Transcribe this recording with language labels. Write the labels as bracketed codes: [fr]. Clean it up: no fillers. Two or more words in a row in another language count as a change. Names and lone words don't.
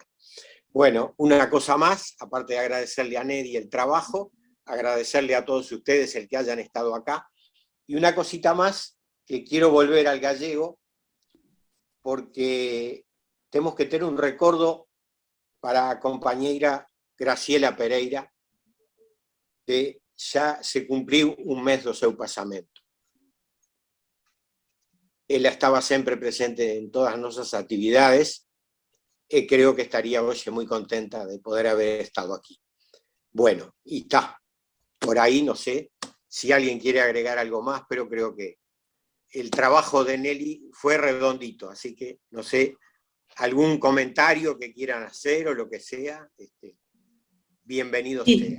[es] Bueno, una cosa más, aparte de agradecerle a Neri el trabajo, agradecerle a todos ustedes el que hayan estado acá, y una cosita más, que quiero volver al gallego, porque tenemos que tener un recuerdo para [gl] a compañeira Graciela Pereira, que xa se cumpriu un mes do seu pasamento. Ela estaba sempre presente en todas as nosas actividades e creo que estaría hoxe moi contenta de poder haber estado aquí. [es] Bueno, y está. Por ahí no sé si alguien quiere agregar algo más, pero creo que el trabajo de Nelly fue redondito, así que no sé, algún comentario que quieran hacer o lo que sea, bienvenido sea.